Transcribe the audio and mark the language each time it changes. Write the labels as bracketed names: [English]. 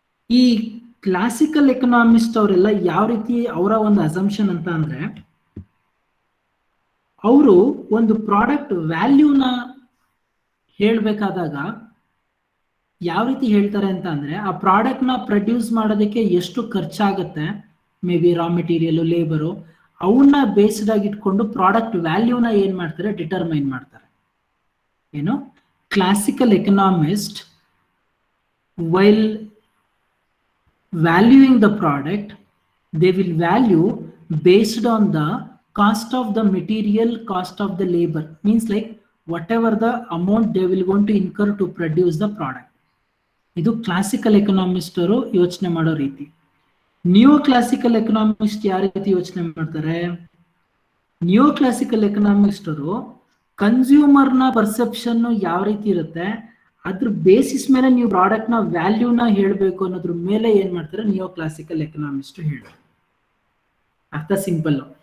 [Kannada] ಈ classical economist ಅವರೆಲ್ಲ ಯಾವ ರೀತಿ ಅವರ ಒಂದು ಅಸಂಪ್ಷನ್ ಅಂತ ಅಂದ್ರೆ, ಅವರು ಒಂದು ಪ್ರಾಡಕ್ಟ್ ವ್ಯಾಲ್ಯೂನ ಹೇಳ್ಬೇಕಾದಾಗ ಯಾವ ರೀತಿ ಹೇಳ್ತಾರೆ ಅಂತ ಅಂದ್ರೆ, ಆ ಪ್ರಾಡಕ್ಟ್ ನ ಪ್ರೊಡ್ಯೂಸ್ ಮಾಡೋದಕ್ಕೆ ಎಷ್ಟು ಖರ್ಚಾಗತ್ತೆ, may be raw material, labour, ಅವನ್ನ ಬೇಸ್ಡ್ ಆಗಿ ಇಟ್ಕೊಂಡು ಪ್ರಾಡಕ್ಟ್ ವ್ಯಾಲ್ಯೂನ ಏನ್ ಮಾಡ್ತಾರೆ, ಡಿಟರ್ಮೈನ್ ಮಾಡ್ತಾರೆ. ಏನು? [English] Classical economist while valuing the product, they will value based on the cost of the material, cost of the labor. Means like whatever the amount they will going to incur to produce the product. [Kannada] ಇದು classical economist ಅವರು ಯೋಚನೆ ಮಾಡೋ ರೀತಿ. Neo classical economist ಯಾವ ರೀತಿ ಯೋಚನೆ ಮಾಡ್ತಾರೆ? Neo classical economist ಅವರು ಕನ್ಸ್ಯೂಮರ್ನ ಪರ್ಸೆಪ್ಷನ್ ಯಾವ ರೀತಿ ಇರುತ್ತೆ, ಅದ್ರ ಬೇಸಿಸ್ ಮೇಲೆ ನೀವು ಪ್ರಾಡಕ್ಟ್ ನ ವ್ಯಾಲ್ಯೂನ ಹೇಳ್ಬೇಕು ಅನ್ನೋದ್ರ ಮೇಲೆ ಏನ್ ಮಾಡ್ತಾರೆ ನಿಯೋ ಕ್ಲಾಸಿಕಲ್ ಎಕನಾಮಿಸ್ಟ್ ಹೇಳ್ತಾರೆ. ಅರ್ಥ ಸಿಂಪಲ್.